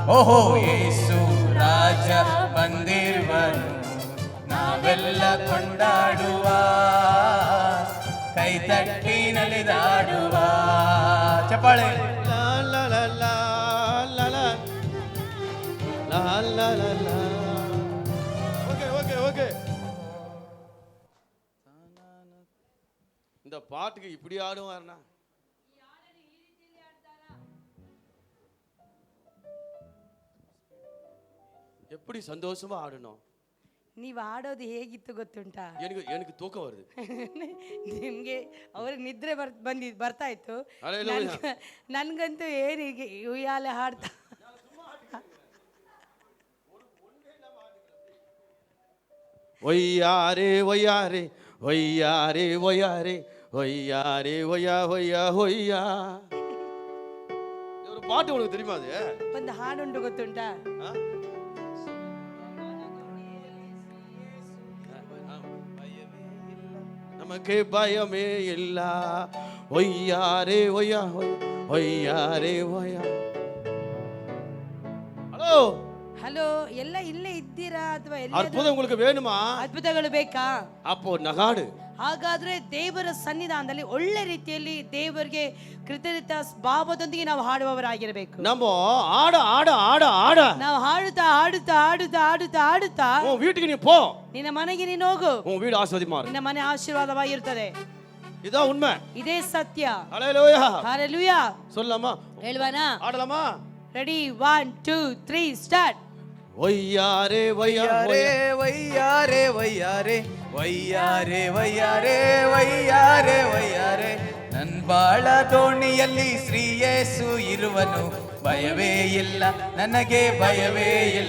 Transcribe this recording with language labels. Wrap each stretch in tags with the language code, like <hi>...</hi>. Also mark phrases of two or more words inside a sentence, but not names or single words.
<kn>ಓಹೋ ಯೇಸು ರಾಜ ಬಂದಿರುವನು, ನಾವೆಲ್ಲ ಕೊಂಡಾಡುವ, ಕೈ ತಟ್ಟಿ ನಲಿದಾಡುವ. ಚಪ್ಪಾಳೆ. ಲಾ ಲಾ ಲಾ ಲಾ ಲಾ ಲಾ ಲಾ ಲಾ ಲಾ ಲಾ.</kn> <en>okay okay okay.</en> <ta>இந்த பாட்டுக்கு இப்படி ஆடுவாருன்னா எப்படி சந்தோஷமா ஆடணும்.</ta> <kn>ನೀವು ಆಡೋದು ಹೇಗಿತ್ತು ಗೊತ್ತುಂಟಾ?</kn> <ta>எனக்கு ತೂಕ வருது.</ta> <kn>ನಿಮ್ಗೆ ಅವ್ರಿಗೆ ನಿದ್ರೆ ಬರ್ತಾ ಇತ್ತು, Hallelujah. ನನ್ಗಂತೂ ಏನಿಗೆ ಉಯ್ಯಾಲೆ ಹಾಡ್ತಾ</kn> <ta>ஒய்யாரே ஒய்யாரே ஒய்யாரே ஒய்யாரே ஒய்யாரே ஒய்யா ஒய்யா ஒய்யா. ஒரு பாட்டு உனக்கு தெரியுமா? அது</ta> <kn>ಒಂದು ಹಾಡುಂಟು ಗೊತ್ತುಂಟಾ?</kn> <ta>ஆ? நமக்கு பயமே இல்ல, ஒய்யாரே ஒய்யா ஒய்யாரே ஒய்யா. ஹலோ</ta> <kn>ಹಲೋ, ಎಲ್ಲ ಇಲ್ಲೇ ಇದ್ದೀರಾ ಅಥವಾ</kn> <ta>அற்புதம் உங்களுக்கு வேணுமா?</ta> <kn>ಅದ್ಭುತಗಳು ಬೇಕಾ?</kn> <ta>அப்போ நகாடு.</ta> <kn>ಹಾಗಾದ್ರೆ ದೇವರ ಸನ್ನಿಧಾನದಲ್ಲಿ ಒಳ್ಳೆ ರೀತಿಯಲ್ಲಿ ದೇವರಿಗೆ ಕೃತಜ್ಞತಾ ಭಾವದೊಂದಿಗೆ ನಾವು ಹಾಡುವವರಾಗಿರಬೇಕು.</kn> <ta>நம்ம ஆட ஆட ஆட ஆட</ta> <kn>ನಾವು ಹಾಡುತ್ತಾ ಹಾಡುತ್ತಾ ಹಾಡುತ್ತಾ ಹಾಡುತ್ತಾ ಹಾಡುತ್ತಾ</kn> <ta>உன் வீட்டுக்கு நீ போ,</ta> <kn>ನಿನ್ನ ಮನೆಗೆ ನೀನು ಹೋಗು,</kn> <ta>உன் வீடு ஆசீர்வாதமா இருக்கும்.</ta> <kn>ನಿನ್ನ ಮನೆ ಆಶೀರ್ವಾದವಾಗಿರುತ್ತದೆ.</kn> <ta>இதான் உண்மை.</ta> <kn>ಇದೇ ಸತ್ಯ.</kn> <ta>ஹல்லேலூயா.</ta> <kn>ಹಾಲೆಲೂಯಾ.</kn> <ta>சொல்லலாமா?</ta> <kn>ಹೇಳ್ವಾನಾ?</kn> <ta>ஆடலாமா?</ta> <en>ready, 1 2 3 start.</en> <ta>ஒய்யாரே</ta> <kn>ವಯ್ಯಾರೆ ವಯ್ಯಾರೆ ವಯ್ಯಾರೆ ವಯ್ಯಾರೆ ವಯ್ಯಾರೆ ವಯ್ಯಾರೆ ವಯ್ಯಾರೆ, ನನ್ ಬಾಳ ದೋಣಿಯಲ್ಲಿ ಶ್ರೀ ಯೇಸು ಇರುವನು, ಭಯವೇ ಇಲ್ಲ ನನಗೆ ಭಯವೇ ಇಲ್ಲ.</kn>